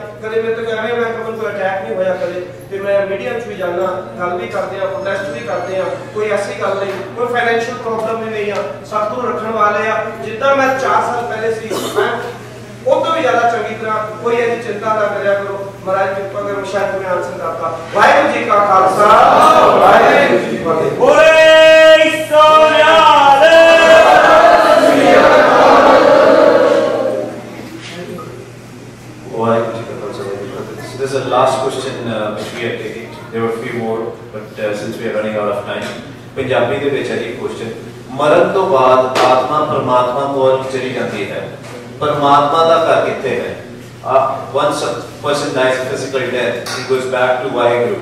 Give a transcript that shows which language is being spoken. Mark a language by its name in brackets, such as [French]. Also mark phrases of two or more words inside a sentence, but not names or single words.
[Punjabi] ਕਦੇ ਮੇਰੇ ਤੋਂ ਐਵੇਂ ਮੈਂ ਕੋਈ ਅਟੈਕ ਨਹੀਂ ਹੋਇਆ ਕਦੇ, ਤੇ ਮੈਂ ਮੀਡੀਆ 'ਚ ਵੀ ਜਾਣਾ, ਗੱਲ ਵੀ ਕਰਦੇ ਆ, ਪ੍ਰੋਟੈਸਟ ਵੀ ਕਰਦੇ ਆ, ਕੋਈ ਐਸੀ ਗੱਲ ਨਹੀਂ, ਕੋਈ [English] financial problem [Punjabi] ਵੀ ਨਹੀਂ ਆ, ਸਾਧੂ ਰੱਖਣ ਵਾਲੇ ਆ। ਜਿੱਦਾਂ ਮੈਂ 4 ਸਾਲ ਪਹਿਲੇ ਸੀ ਮੈਂ ਉਹ ਤੋਂ ਵੀ ਜ਼ਿਆਦਾ ਚੰਗੀ ਤਰ੍ਹਾਂ, ਕੋਈ ਇਹਦੀ ਚਿੰਤਾ ਨਾ ਕਰਿਆ ਕਰੋ। ਮਹਾਰਾਜ ਕਿਰਪਾ ਕਰੋ, ਸ਼ਾਇਦ ਮੈਂ ਆਨਸਰ ਕਰਤਾ। ਵਾਹਿਗੁਰੂ ਜੀ ਕਾ ਖਾਲਸਾ, ਵਾਹਿਗੁਰੂ ਜੀ ਕੀ ਫਤਿਹ। ਬੋਲੇ ਸੋਨਿਹਾਲ। [English] So this is the last question which we are taking. There were a few more, but since we are running out of time, [Punjabi] Punjabi ਦੇ ਵਿੱਚ ਹੈ ਇਹ question, ਮਰਨ ਤੋਂ ਬਾਅਦ ਆਤਮਾ ਪਰਮਾਤਮਾ ਕੋਲ ਚਲੀ ਜਾਂਦੀ ਹੈ, ਪਰਮਾਤਮਾ ਦਾ ਘਰ ਕਿੱਥੇ ਹੈ? [English] Once a person dies a physical death, he goes back to Vaheguru.